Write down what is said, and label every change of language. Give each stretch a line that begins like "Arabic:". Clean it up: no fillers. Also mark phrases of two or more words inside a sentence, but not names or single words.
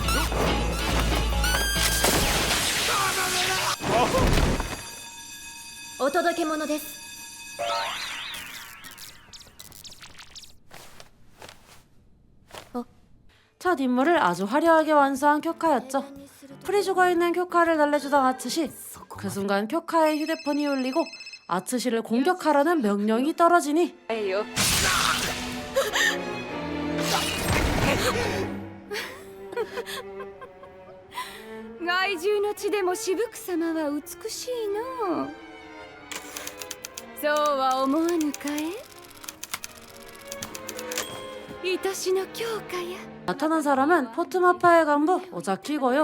Japanese: お届け物です。
Korean: 첫 임무를 아주 화려하게 완수한 쿄카였죠. 풀이 죽어있는 쿄카를 달래주던 아츠시. 그 순간 쿄카의 휴대폰이 울리고 아츠시를 공격하라는 명령이 떨어지니
Japanese: 害獣の血でもしぶく様は美しいの。そうは思わぬかえ？愛しの強化や。
Korean: 나타난 사람은 포트마파의 간부 오자키고요.